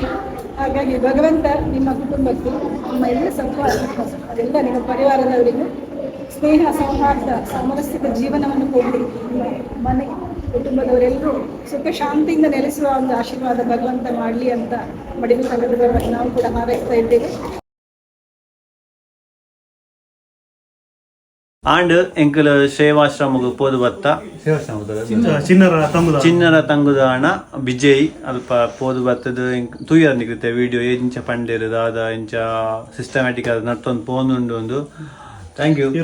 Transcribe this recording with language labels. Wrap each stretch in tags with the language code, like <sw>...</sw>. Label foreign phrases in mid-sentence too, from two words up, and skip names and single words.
<kn>ಹಾಗಾಗಿ ಭಗವಂತ ನಿಮ್ಮ ಕುಟುಂಬಕ್ಕೆ ನಿಮ್ಮ ಎಲ್ಲ ಸಂತೋಷ ಅದೆಲ್ಲ ನಿಮ್ಮ ಪರಿವಾರದವರಿಗೂ ಸ್ನೇಹ ಸೌಹಾರ್ದ ಸಾಮರಸ್ಯದ ಜೀವನವನ್ನು ಕೊಡಲಿ. ಮನೆ ಕುಟುಂಬದವರೆಲ್ಲರೂ ಸುಖ ಶಾಂತಿಯಿಂದ ನೆಲೆಸುವ ಒಂದು ಆಶೀರ್ವಾದ ಭಗವಂತ ಮಾಡಲಿ ಅಂತ ಮಡಿಲು ಸಂಘದ ನಾವು ಕೂಡ ಹಾರೈಸ್ತಾ ಇದ್ದೇವೆ.</kn> <tcy>ಆಂಡ್ ಎಂಕಲ್ ಸೇವಾಶ್ರಮಕ್ಕೆ ಪೋದು ಬತ್ತ ಚಿನ್ನರ ತಂಗುದಾಣ ಬಿಜಯ್ ಅಲ್ಪ ಪೋದು ಬತ್ತದ ತೂಯರ್ ನಿಕುತ್ತೆ ವಿಡಿಯೋ ಎಂಚ ಪಂಡೇರು ದಾದ ಎಂಚ ಸಿಸ್ಟಮ್ಯಾಟಿಕ್ ಆದ ನಟ್ಟೊಂದು ಪೋನುಂಡು ಒಂದು</tcy> <en>thank you.</en>